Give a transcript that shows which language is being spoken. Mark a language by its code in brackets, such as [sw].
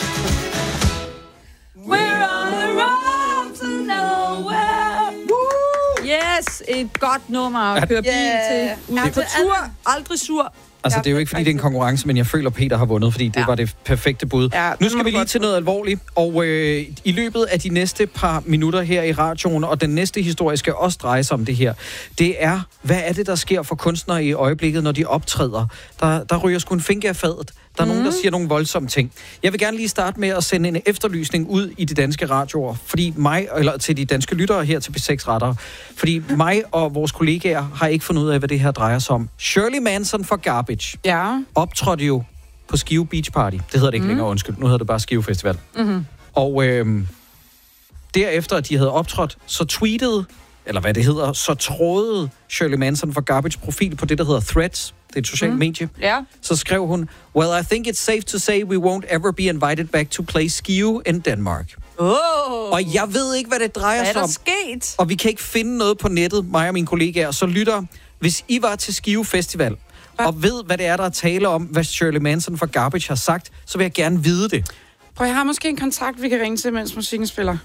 [en] We're on the road to nowhere. Woo! [da] Yes, et godt nummer at køre bil til. Ude på tur, aldrig sur. Altså, det er jo ikke, fordi det er en konkurrence, men jeg føler, Peter har vundet, fordi det var det perfekte bud. Ja, nu skal vi lige til noget alvorligt, og i løbet af de næste par minutter her i radioen, og den næste historie skal også dreje sig om det her, det er, hvad er det, der sker for kunstnere i øjeblikket, når de optræder? Der ryger sgu en finke af fadet. Der er nogen, der siger nogle voldsomme ting. Jeg vil gerne lige starte med at sende en efterlysning ud i de danske radioer, fordi mig, eller til de danske lyttere her til B6 Retter, fordi mig og vores kollegaer har ikke fundet ud af, hvad det her drejer sig om. Shirley Manson for Garbage optrådte jo på Skive Beach Party. Det hedder det ikke længere, undskyld. Nu hedder det bare Skive Festival. Mm-hmm. Og derefter, at de havde optrådt, så tweetede, eller hvad det hedder, så trådede Shirley Manson for Garbage profil på det, der hedder Threads. Det er et socialt medie. [en] Yeah. [da] Så skrev hun, well, I think it's safe to say we won't ever be invited back to play Skive in Denmark. [en] Oh. [da] Og jeg ved ikke, hvad det drejer sig om. Hvad er der sket? Og vi kan ikke finde noget på nettet, mig og mine kollegaer. Så lytter, hvis I var til Skive Festival, og ved, hvad det er, der er tale om, hvad Shirley Manson fra Garbage har sagt, så vil jeg gerne vide det. Prøv, jeg har måske en kontakt, vi kan ringe til, mens musikken spiller.